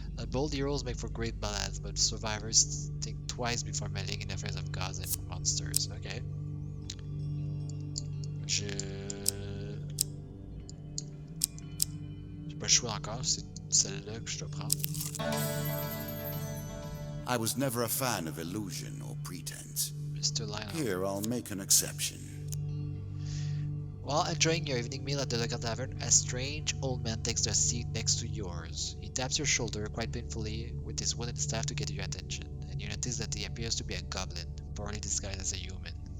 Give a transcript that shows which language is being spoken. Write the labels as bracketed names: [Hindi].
[English] Bold heroes make for great ballads, but survivors think twice before meddling in affairs of gods and monsters. Ok. [French] J'ai pas le choix encore, c'est celle-là que je dois prendre. [English] I was never a fan of illusion or pretense. Mr. Lionel. Here, I'll make an exception. While enjoying your evening meal at the local tavern, a strange old man takes the seat next to yours. He taps your shoulder quite painfully with his wooden staff to get your attention, and you notice that he appears to be a goblin, poorly disguised as a human.